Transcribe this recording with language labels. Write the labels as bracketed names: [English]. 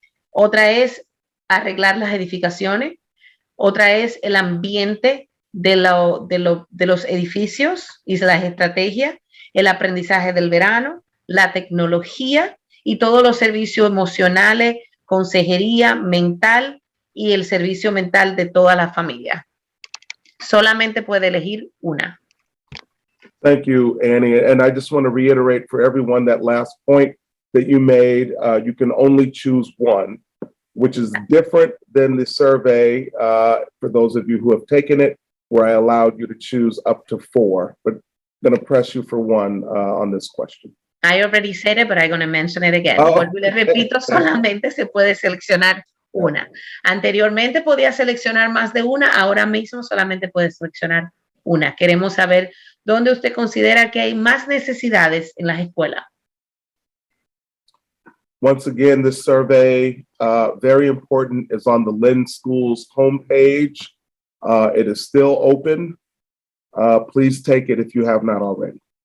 [Spanish] Otra es arreglar las edificaciones. Otra es el ambiente de los edificios y las estrategias, el aprendizaje del verano, la tecnología y todos los servicios emocionales, consejería mental y el servicio mental de toda la familia. Solamente puede elegir una. [English] Thank you, Annie. And I just want to reiterate for everyone that last point that you made. You can only choose one, which is different than the survey for those of you who have taken it, where I allowed you to choose up to 4. But I'm going to press you for one on this question. I already said it, but I'm going to mention it again. Oh. [Spanish] Vuelvo y le repito, solamente se puede seleccionar una. Anteriormente podía seleccionar más de una, ahora mismo solamente puede seleccionar una. Queremos saber dónde usted considera que hay más necesidades en las escuelas. [English] Once again, this survey, very important, is on the Lynn Schools homepage. It is still open. Please take it if you have not already.